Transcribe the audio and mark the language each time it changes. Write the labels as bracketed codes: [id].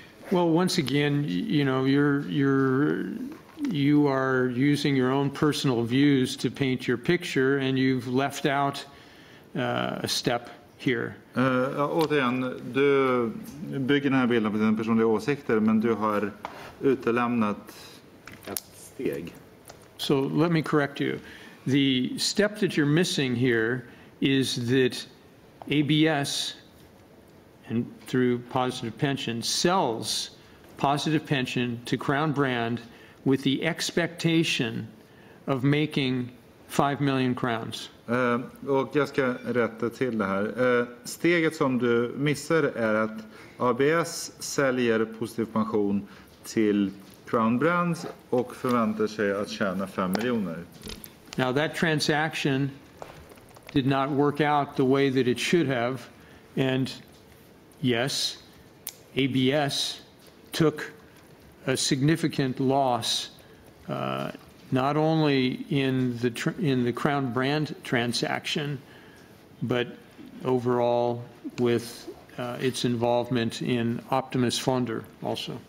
[en] Well, once again, you know, you are using your own personal views to paint your picture, and you've left out a step here. [sv] Återigen, du bygger den här bilden på dina personliga åsikter, men du har utelämnat ett steg. [en] So let me correct you. The step that you're missing here is that ABS, and through Positive Pension, sells Positive Pension to Crown Brand with the expectation of making 5 million crowns. [sv] Och jag ska rätta till det här. Steget som du missar är att ABS säljer Positiv Pension till Crown Brands och förväntar sig att tjäna 5 miljoner. [en] Now that transaction did not work out the way that it should have, and yes, ABS took a significant loss, not only in the Crown Brand transaction, but overall with its involvement in Optimus Fonder also.